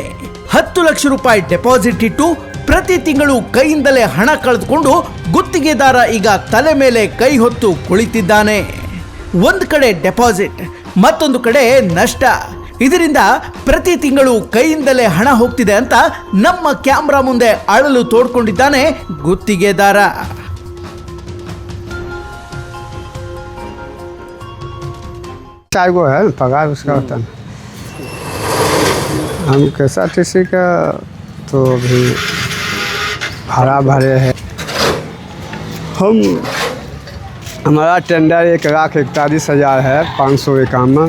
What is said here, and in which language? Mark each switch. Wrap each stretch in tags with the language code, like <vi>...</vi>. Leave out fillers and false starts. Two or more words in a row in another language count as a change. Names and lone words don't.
<kn>10 ಲಕ್ಷ ರೂಪಾಯಿ ಡೆಪಾಸಿಟ್ ಇಟ್ಟು ಪ್ರತಿ ತಿಂಗಳು ಕೈಯಿಂದಲೇ ಹಣ ಕಳೆದುಕೊಂಡು ಗುತ್ತಿಗೆದಾರ ಈಗ ತಲೆ ಮೇಲೆ ಕೈ ಹೊತ್ತು ಕುಳಿತಿದ್ದಾನೆ. ಒಂದು ಕಡೆ ಡೆಪಾಸಿಟ್, ಮತ್ತೊಂದು ಕಡೆ ನಷ್ಟ. ಇದರಿಂದ ಪ್ರತಿ ತಿಂಗಳು ಕೈಯಿಂದಲೇ ಹಣ ಹೋಗ್ತಿದೆ ಅಂತ ನಮ್ಮ ಕ್ಯಾಮ್ರಾ ಮುಂದೆ ಅಳಲು ತೋಡ್ಕೊಂಡಿದ್ದಾನೆ ಗುತ್ತಿಗೆದಾರ.</kn> <hi>चार गो है पगार उसका होता है। हम KSRTC का तो अभी भाड़ा भरे है। हमारा टेंडर 1,41,000 है 551।</hi>